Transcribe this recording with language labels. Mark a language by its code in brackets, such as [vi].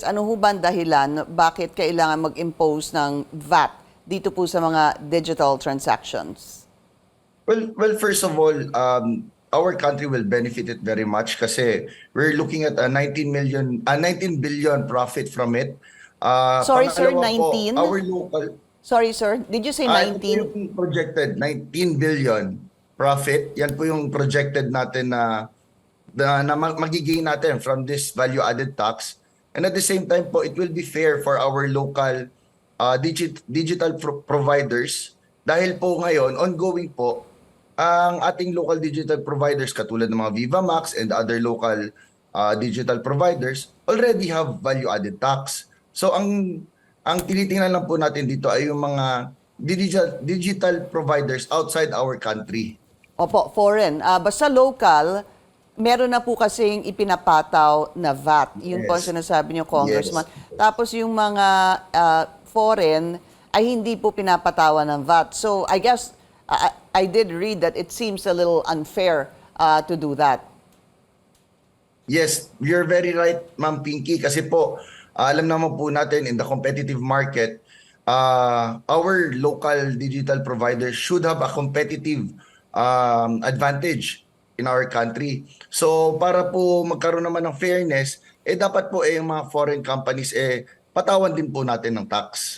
[tl] Ano ho ba ang dahilan bakit kailangan mag-impose ng VAT dito po sa mga digital transactions? [en] Well, first of all, our country will benefit it very much kasi we're looking at a 19 billion profit from it. Sorry, sir, 19? Po, our local... Sorry, sir, did you say 19? [tl] Ito yung projected, 19 billion profit. Yan po yung projected natin na magigain natin from this value-added tax. [en] And at the same time po, it will be fair for our local digital providers [tl] dahil po ngayon, [en] ongoing po, [tl] ang ating [en] local digital providers [tl] katulad ng mga [en] Viva Max and other local digital providers already have value-added tax. [tl] So ang tinitingnan lang po natin dito ay yung mga digital providers outside our country. Opo, foreign. Basta local, meron na po kasing ipinapataw na VAT. Yun po ang sinasabi niyo, Congressman. [en] Yes. [tl] Tapos yung mga foreign ay hindi po pinapatawan ng VAT. [en] So I guess I did read that it seems a little unfair to do that. Yes, you're very right, Ma'am Pinky. [tl] Kasi po, alam naman po natin [en] in the competitive market, our local digital providers should have a competitive advantage in our country. [tl] So para po magkaroon naman ng fairness, dapat po yung mga foreign companies patawan din po natin ng tax.